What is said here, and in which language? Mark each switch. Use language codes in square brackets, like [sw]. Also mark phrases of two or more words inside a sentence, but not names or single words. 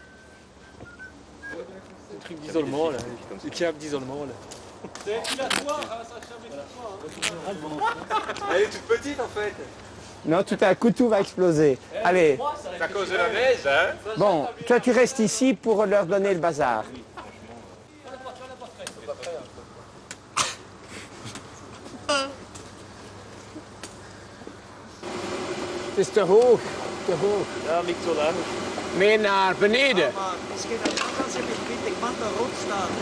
[fr] Le truc d'isolement là. Le câble d'isolement là. C'est épilatoire, hein, ça jamais Elle est toute petite en fait. Non, tout à coup, tout va exploser. Allez. C'est à cause de la neige, hein? Bon, toi, tu restes ici pour leur donner le bazar. [nl] Het is te hoog, te hoog. Ja, ligt zo laag. Meer naar beneden. Maar misschien dat als je met 20 man daar rond staat, hè.